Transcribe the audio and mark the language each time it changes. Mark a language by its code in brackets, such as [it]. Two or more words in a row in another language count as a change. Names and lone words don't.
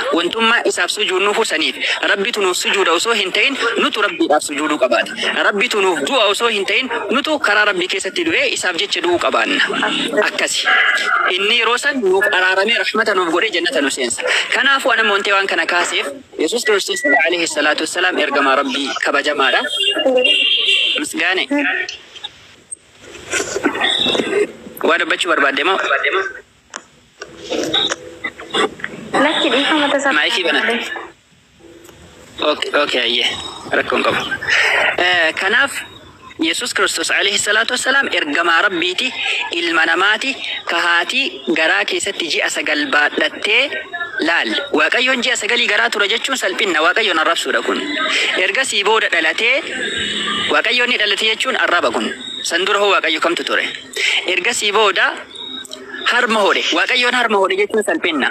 [om] Wantummaa isaaf sujuudnuuf saniif rabbitu nuuf sujuuda osoo hin ta'in nutu rabbiidhaaf sujuuduu qabaata. Rabbitu nuuf du'a osoo hin ta'in nutu karaa rabbii keessatti du'ee isaaf jecha du'uu qabaanna. Akkasi. Inni yeroo san nuuf araaramee rahmata nuuf godhee jannata nu seensa. Kanaafuu ana moontee waan kana kaaseef Yesus Kristos [ar] عليه الصلاة والسلام [om] ergamaa rabbii kabajamaadha. Misgaane. Waa dubbachuu barbaadde moo? Lakki dhiifama tasaa. Maayikii banate. Okay, ayyee. Rakkoon qabu. Kanaaf Yesus Kristos [ar] عليه الصلاة والسلام [om] ergamaa rabbiiti ilma namaati kahaati garaa keessatti ji'a 9 baadhattee laal. Waaqayyoon ji'a 9 garaa tura jechuun salphinna waaqayyoon arrabsuudha kun. Ergasii booda dhalatee waaqayyoon ni dhalate jechuun arraba kun. San dura hoo waaqayyo kamtu ture? Ergasii booda harma hodhe waaqayyoon harma hodhe jechuun salphinna.